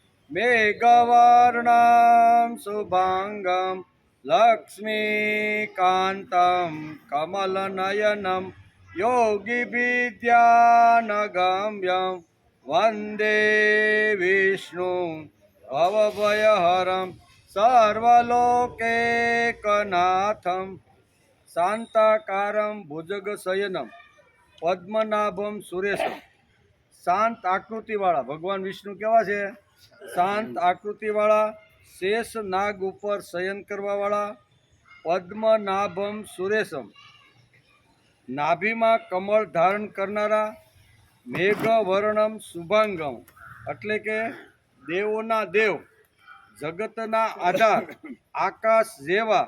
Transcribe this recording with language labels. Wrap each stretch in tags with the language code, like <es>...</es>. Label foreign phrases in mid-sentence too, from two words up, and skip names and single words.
<sa>मेघवर्णं शुभांगं लक्ष्मीकान्तं कमलनयनं योगिविद्यानगम्यं वन्दे विष्णुं भवभयहरं सर्वलोकैकनाथं। शांताकारं भुजगशयनं पद्मनाभम सुरेशम।</sa> <gu>शांत आकृतिवाળા ભગવાન વિષ્ણુ કેવા છે? શાંત આકૃતિવાળા, શેષ નાગ ઉપર શયન કરવાવાળા,</gu> <sa>पद्मनाभम् सुरेशम्,</sa> <gu>નાભીમાં કમળ ધારણ કરનારા,</gu> <sa>मेघवर्णम् शुभाङ्गम्</sa> <gu>એટલે કે દેવોના દેવ, જગતના આધાર, આકાશ જેવા,</gu>